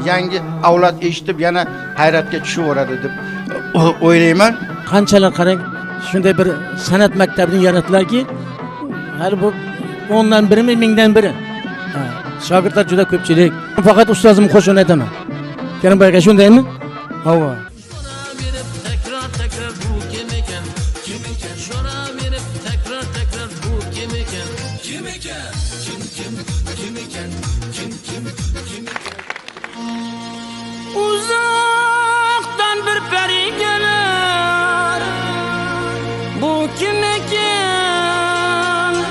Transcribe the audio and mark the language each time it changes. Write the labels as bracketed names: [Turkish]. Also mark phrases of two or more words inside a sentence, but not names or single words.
[Uzbek] Yangi avlod eshitib yana hayratga tushaveradi deb o'ylayman. Qanchalar qarang, shunday bir san'at maktabini yaratdilarki, hali bu 10dan birimi, 1000dan biri. shogirdlar juda ko'pchilik. Faqat ustozimning qo'shig'ini aytaman. Karim aka shundaymi? Havo. Tekrar tekrar bu kim ekan? Kim ekan? So'raverib tekrar tekrar bu kim ekan? Kim ekan? Kim ekan? Kim? Uzoqdan bir pari kelar. Bu kim ekan?